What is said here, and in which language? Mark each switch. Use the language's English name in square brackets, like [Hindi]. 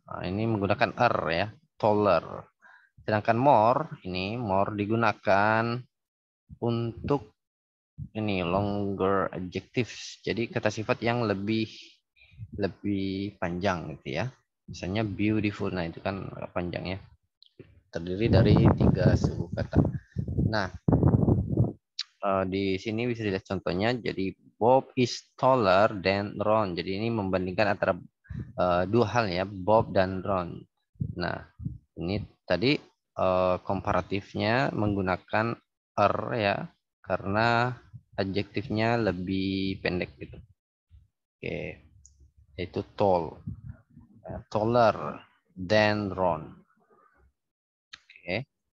[Indonesian] Nah, ini menggunakan R ya, taller. Sedangkan more digunakan untuk ini longer adjectives. Jadi kata sifat yang lebih lebih panjang gitu ya. Misalnya beautiful. Nah, itu kan panjang ya. Terdiri dari 3 suku kata. Nah, di sini bisa dilihat contohnya. [English] Jadi Bob is taller than Ron. [Indonesian] Jadi ini membandingkan antara dua hal ya, Bob dan Ron. Nah, ini tadi komparatifnya menggunakan R ya, karena adjektifnya lebih pendek gitu. Oke, yaitu tall, taller than Ron. Oke.